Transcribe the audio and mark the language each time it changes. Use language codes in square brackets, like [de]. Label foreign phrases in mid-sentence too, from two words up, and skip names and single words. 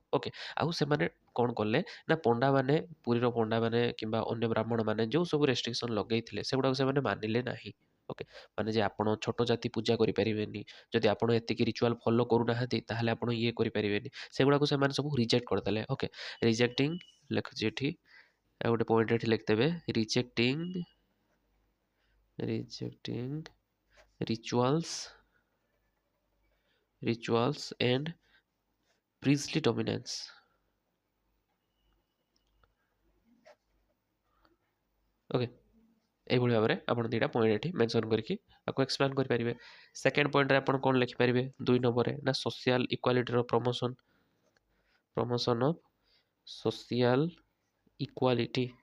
[or] ଓକେ, ଆଉ ସେମାନେ କ'ଣ କଲେ ନା ପଣ୍ଡାମାନେ, ପୁରୀର ପଣ୍ଡାମାନେ କିମ୍ବା ଅନ୍ୟ ବ୍ରାହ୍ମଣମାନେ ଯେଉଁ ସବୁ ରେଷ୍ଟ୍ରିକ୍ସନ୍ ଲଗେଇଥିଲେ ସେଗୁଡ଼ାକୁ ସେମାନେ ମାନିଲେ ନାହିଁ। ଓକେ, ମାନେ ଯେ ଆପଣ ଛୋଟ ଜାତି ପୂଜା କରିପାରିବେନି, ଯଦି ଆପଣ ଏତିକି [en] ritual follow [or] କରୁନାହାନ୍ତି ତାହେଲେ ଆପଣ ଇଏ କରିପାରିବେନି, ସେଗୁଡ଼ାକୁ ସେମାନେ ସବୁ ରିଜେକ୍ଟ କରିଦେଲେ। ଓକେ, ରିଜେକ୍ଟିଂ ଲେଖୁଛି ଏଠି, ଆଉ ଗୋଟେ ପଏଣ୍ଟ ଏଠି ଲେଖିଦେବେ ରିଜେକ୍ଟିଂ [en] rituals and priestly dominance। [or] ଓକେ, এইଭଳି ଭାବରେ ଆପଣ ଦୁଇଟା ପଏଣ୍ଟ ଏଠି ମେନସନ୍ କରିକି ତାକୁ ଏକ୍ସପ୍ଲେନ୍ କରିପାରିବେ। [en] second point [or] ଆପଣ କ'ଣ ଲେଖିପାରିବେ 2 ନମ୍ବରରେ ନା [en] social equality promotion of social equality.